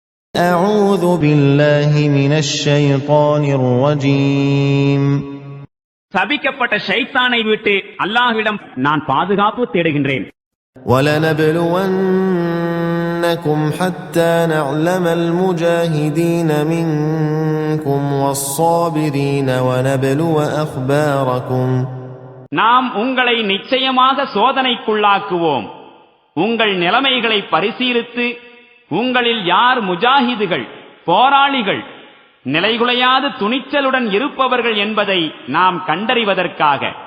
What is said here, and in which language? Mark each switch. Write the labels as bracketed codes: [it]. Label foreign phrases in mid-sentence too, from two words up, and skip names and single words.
[ar] أعوذ بالله من الشيطان الرجيم [ta] சபிக்கப்பட்ட ஷைத்தானை விட்டு அல்லாஹ்விடம் நான் பாதுகாப்பு தேடுகின்றேன். [ar] وَلَنَبْلُوَنَّكُمْ حَتَّى نَعْلَمَ الْمُجَاهِدِينَ مِنكُمْ وَالصَّابِرِينَ وَنَبْلُوَ أَخْبَارَكُمْ [ta] நாம் உங்களை நிச்சயமாக சோதனைக்குள்ளாக்குவோம். உங்கள் நிலைமைகளை பரிசீலித்து உங்களில் யார் முஜாஹிதுகள், போராளிகள், நிலைகுலையாது துணிச்சலுடன் இருப்பவர்கள் என்பதை நாம் கண்டறிவதற்காக.